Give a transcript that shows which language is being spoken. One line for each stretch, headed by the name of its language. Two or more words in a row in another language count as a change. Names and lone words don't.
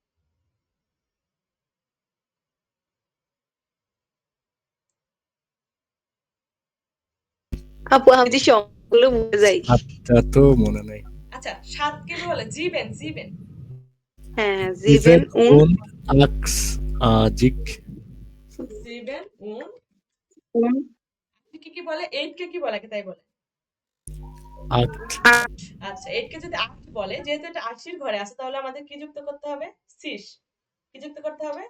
Bangla: আপু আমি যে সংখ্যাগুলো ভুলে যাই। সাতটা তো মনে নাই। আচ্ছা 7 কে বলে জিবেন, জিবেন, হ্যাঁ, জিবেন
German: Sieben und acht, জিক sieben und, উন
Bangla: কি কি বলে? 8 কে কি বলে? তাই বলে।
German: acht,
Bangla: আচ্ছা 8 কে যদি 8 বলে, যেহেতু এটা 80-র ঘরে আছে তাহলে আমাদের কি যুক্ত করতে হবে? 6। কি যুক্ত করতে হবে?